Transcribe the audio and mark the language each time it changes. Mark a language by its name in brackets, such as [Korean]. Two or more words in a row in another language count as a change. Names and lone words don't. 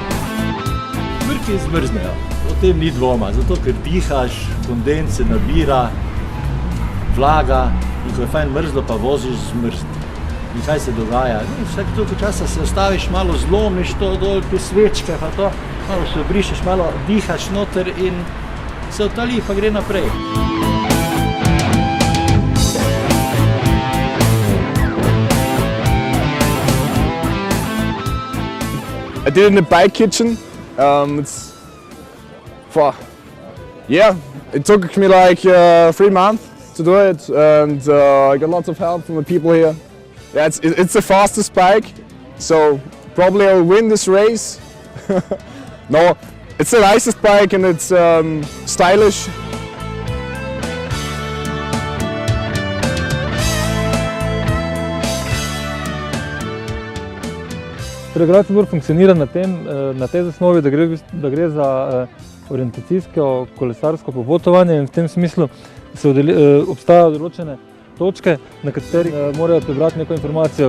[Slovenian] Vrki zmrznejo, o tem ni dvoma, zato ker dihaš, kondens se nabira, vlaga, in ko je fajn mrzlo, pa voziš zmrzt. In kaj se dogaja? Vsak toliko časa se ostaviš, malo zlomiš to dol, te svečke, pa to, malo se obrišeš, malo dihaš noter in se otali, pa gre naprej. [English] I did it in the bike kitchen. It took me like 3 months to do it, and I got lots of help from the people here. Yeah, it's the fastest bike, so probably I'll win this race. No, it's the nicest bike and it's stylish. [Slovenian] Grazibor funkcionira na tej zasnovi, da gre za orientacijsko kolesarsko popotovanje in v tem smislu obstajajo določene točke, na katerih morajo prebrati neko informacijo.